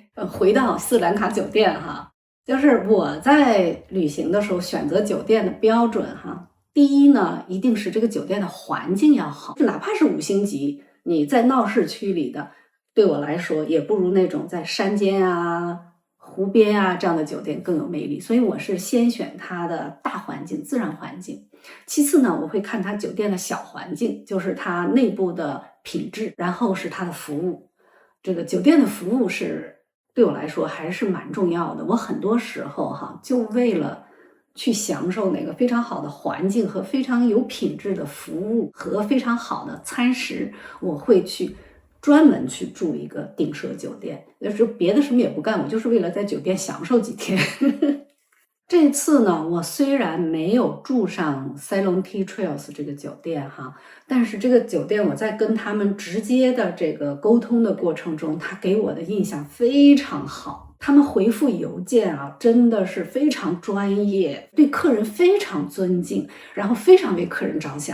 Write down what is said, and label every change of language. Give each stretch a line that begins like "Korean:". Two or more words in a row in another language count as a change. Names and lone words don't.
Chinese: 回到斯里蘭卡酒店哈，就是我在旅行的時候選擇酒店的標準哈，第一呢，一定是這個酒店的環境要好，哪怕是5星級，你在鬧市區裡的，對我來說也不如那種在山間啊、湖邊啊這樣的酒店更有魅力。所以我是先選它的大環境、自然環境。其次呢，我會看它酒店的小環境，就是它內部的品質，然後是它的服務。這個酒店的服務是對我來說還是蠻重要的。我很多時候哈，就為了去享受那個非常好的環境和非常有品質的服務和非常好的餐食，我會去專門去住一個頂奢酒店。那時候別的什麼也不幹，我就是為了在酒店享受幾天。這次呢，我雖然沒有住上 Ceylon Tea Trails 這個酒店哈，但是這個酒店我在跟他們直接的這個溝通的過程中，他給我的印象非常好。他們回復郵件啊，真的是非常專業，對客人非常尊敬，然後非常為客人着想。